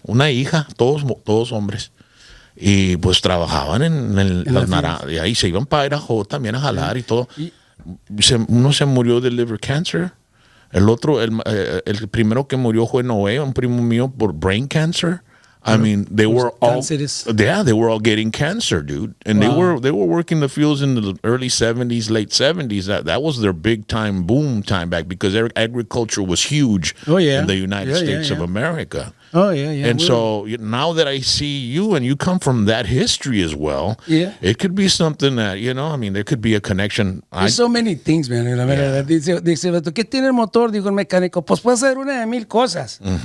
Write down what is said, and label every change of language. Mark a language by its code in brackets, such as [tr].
[es] Una hija, todos hombres. Y pues trabajaban en las naranjas. Y ahí se iban para Idaho también a jalar y todo. Uno se murió de liver cancer. El otro, el primero que murió fue Noé, un primo mío, por brain cancer. [en] I mean, they were all getting cancer, dude. And they were working the fields in the early 70s, late 70s. That was their big time boom time back because agriculture was huge in the United States of America. Oh, yeah. And so now that I see you and you come from that history as well, it could be something that, I mean, there could be a connection. There's so many things, man. [es] Dice, ¿qué tiene el motor? Digo, el mecánico, pues puede ser una de 1000 cosas.